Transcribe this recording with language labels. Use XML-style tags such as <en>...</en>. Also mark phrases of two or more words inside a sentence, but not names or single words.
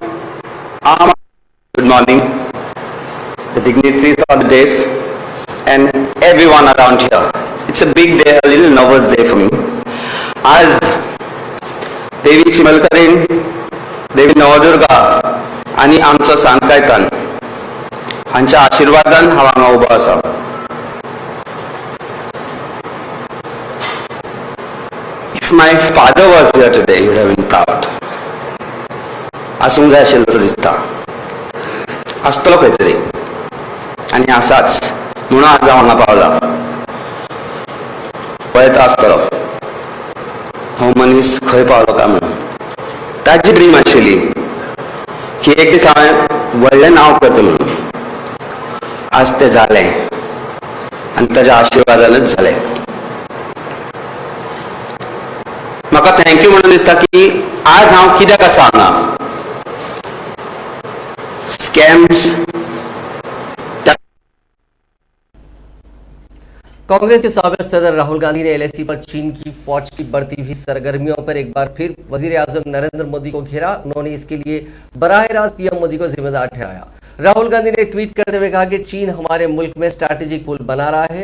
<en>Good morning the dignitaries of the days and everyone around here. It's a big day, a little nervous day for me.</en> <kok>आज देवी चिमलकरीण, देवी नवदुर्गा आणि आमचो सांकायतान हांच्या आशीर्वादान हांव हांगा उबो आसा.</kok> <en>If my father was here today, he would have been proud.</en> <kok>आसूंक जाय आशिल्लो असो दिसता. आसतलो खंय तरी आनी आसाच म्हणून आज हांव हांगा पावला. पळयत आसतलो हो मनीस खंय पावलो काय म्हणून. ताची ड्रीम आशिल्ली की एक दीस हांवें व्हडलें नांव करता म्हणून. आज तें जालें आनी ताच्या आशिर्वादानच जालें. म्हाका थँक्यू म्हणून दिसता की आज हांव कित्याक आसा हांगा.</kok> <en>स्कॅम्स</en> <ur>کانگریس کے سابق صدر راہل گاندھی نے ایل اے سی پر چین کی فوج کی بڑھتی ہوئی سرگرمیوں پر ایک بار پھر وزیر اعظم نریندر مودی کو گھیرا. انہوں نے اس کے لیے براہ راست پی ایم مودی کو ذمہ دار ٹھہرایا. راہل گاندھی نے ٹویٹ کرتے ہوئے کہا کہ چین ہمارے ملک میں اسٹریٹیجک پل بنا رہا ہے.</ur>